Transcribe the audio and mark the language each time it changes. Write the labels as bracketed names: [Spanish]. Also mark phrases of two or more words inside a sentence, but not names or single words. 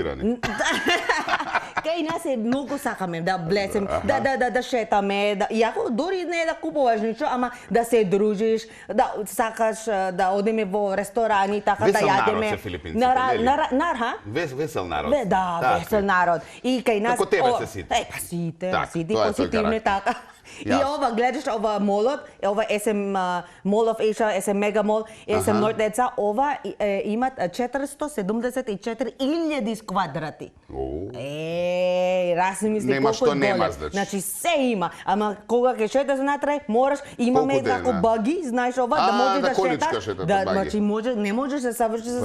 [Macedonian] Кај нас е многу сакаме да влезем, да да шетаме, иако дури не да купуваш ништо, ама да се дружиш, да сакаш да одиме во ресторани, така да Весел народ јадеме. се филипинците, нели? Ха? Весел народ. Да, Така. весел народ. И кај нас Како тебе се сите. Па сите, Так, сите тоа е тој позитивни карактер. така. И Јасно. ова гледаш ова молот, ова SM Mall of Asia, SM Mega Mall, SM North деца, ова имат 474.000 квадрати. Раз мисли Нема колку што е нема, голем. значи. Значи се има, ама кога ќе шеташ натре, мораш имаме Колку како дена? баги, знаеш ова да можеш да да количка шеташ. шетате Да, баги. значи не можеш да завршиш за